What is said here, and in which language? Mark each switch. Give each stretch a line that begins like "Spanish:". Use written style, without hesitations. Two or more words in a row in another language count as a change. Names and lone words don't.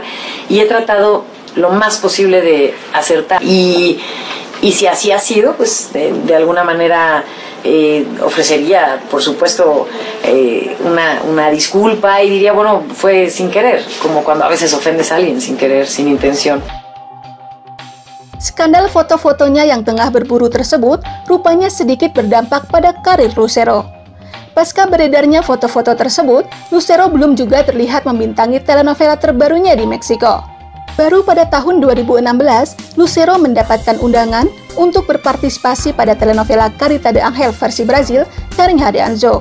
Spanish: Y he tratado lo más posible de acertar. Y si así ha sido, pues de alguna manera ofrecería, por supuesto, una disculpa y diría, bueno, fue sin querer, como cuando a veces ofendes a alguien sin querer, sin intención.
Indonesian: Skandal foto-fotonya yang tengah berburu tersebut rupanya sedikit berdampak pada karir Lucero. Pasca beredarnya foto-foto tersebut, Lucero belum juga terlihat membintangi telenovela terbarunya di Meksiko. Baru pada tahun 2016, Lucero mendapatkan undangan untuk berpartisipasi pada telenovela Carita de Ángel versi Brazil, Carinha de Anjo.